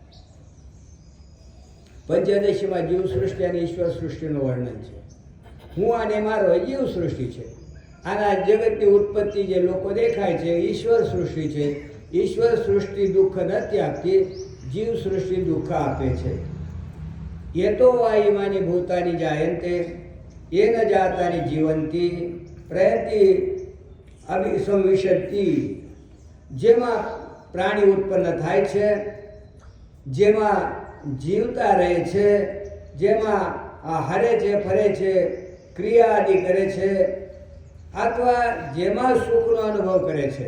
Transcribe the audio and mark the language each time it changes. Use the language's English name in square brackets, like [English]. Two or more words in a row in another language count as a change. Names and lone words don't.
[Gujarati] પંચદશીમાં જીવ સૃષ્ટિ અને ઈશ્વર સૃષ્ટિનું વર્ણન છે. હું અને મારો જીવ સૃષ્ટિ છે. આના જગતની ઉત્પત્તિ જે લોકો દેખાય છે ઈશ્વર સૃષ્ટિ છે. ઈશ્વર સૃષ્ટિ દુઃખ નથી આપતી, જીવ સૃષ્ટિ દુઃખ આપે છે. [Sanskrit] યતો વા ઇમાની ભૂતાની જાયન્તે येन जातानि जीवन्ति प्रयति અભિસંવિશતિ. [Gujarati] જેમાં પ્રાણી ઉત્પન્ન થાય છે, જેમાં જીવતા રહે છે, જેમાં હરે છે, ફરે છે, ક્રિયા આદિ કરે છે, અથવા જેમાં સુખનો અનુભવ કરે છે.